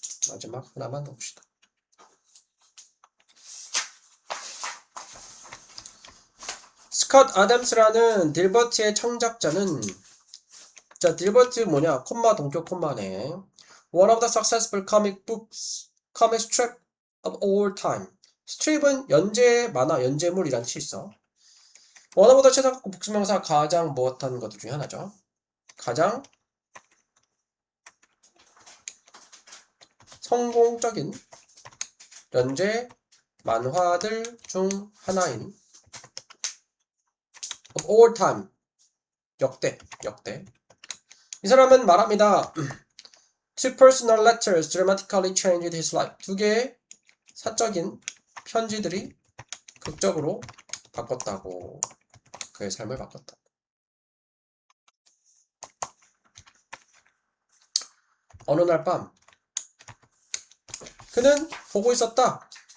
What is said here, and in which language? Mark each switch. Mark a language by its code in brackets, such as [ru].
[ko] 마지막 하나만 더 봅시다. 스콧 아담스라는 딜버트의 창작자는 자, 딜버트 뭐냐? 콤마 동격 콤마네. [en] One of the successful comic books, comic strip of all time. [ko] 스트립은 연재 만화, 연재물이란 뜻이 있어. 원어보다 최상급 복수명사 가장 무엇한 것들 중에 하나죠. 가장 성공적인 연재 만화들 중 하나인 [en] of all time. [ko] 역대. 이 사람은 말합니다. [en] Two personal letters dramatically changed his life. [ko] 두 개의 사적인 편지들이 극적으로 바꿨다고. 그의 삶을 바꿨다. 어느 날 밤 그는 보고 있었다.